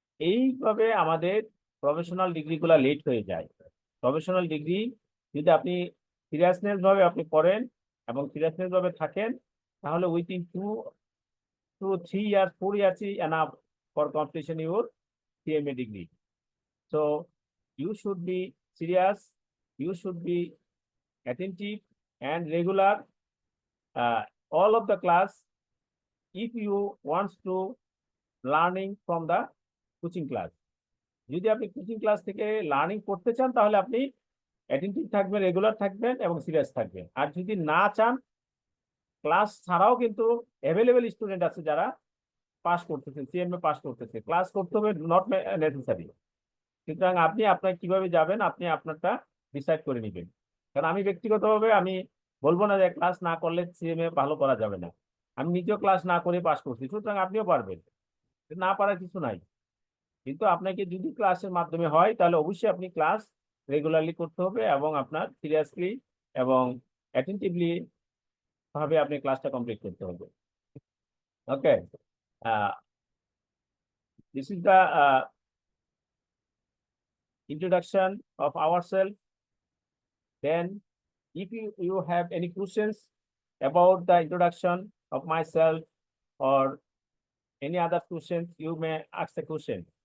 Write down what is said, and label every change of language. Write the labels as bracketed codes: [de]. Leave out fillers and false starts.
[bn] এইভাবে আমাদের professional ডিগ্রিগুলো late হয়ে যায়। প্রফেশনাল ডিগ্রি যদি আপনি সিরিয়াসনেস ভাবে আপনি করেন এবং সিরিয়াসনেস ভাবে থাকেন তাহলে [en] Within 2 to 3 years, 4 years is enough for completion your CMA degree. So you should be serious, you should be attentive and regular all of the class if you want to learning from the coaching class. [bn] যদি আপনি coaching class থেকে learning করতে চান তাহলে আপনি attentive থাকবেন, regular থাকবেন এবং সিরিয়াস থাকবেন। আর যদি না চান, ক্লাস ছাড়াও কিন্তু অ্যাভেলেবেল স্টুডেন্ট আছে যারা পাস করতেছে, সিএমএ পাস করতেছে, ক্লাস করতে হবে [en] Not necessary. [bn] সুতরাং আপনি আপনার কিভাবে যাবেন আপনি আপনারটা ডিসাইড করে নেবেন। কারণ আমি ব্যক্তিগতভাবে আমি বলবো না যে ক্লাস না করলে সিএমএ ভালো করা যাবে না। আমি নিজেও ক্লাস না করে পাস করছি, সুতরাং আপনিও পারবেন, না পারার কিছু নাই। কিন্তু আপনাকে যদি ক্লাসের মাধ্যমে হয় তাহলে অবশ্যই আপনি ক্লাস রেগুলারলি করতে হবে এবং আপনার সিরিয়াসলি এবং অ্যাটেন্টিভলি ভাবে আপনি ক্লাসটা কমপ্লিট করতে হবে। [en] Okay, this is the introduction of ourselves. Then if you have any questions about the introduction of myself or any other questions, you may ask the question.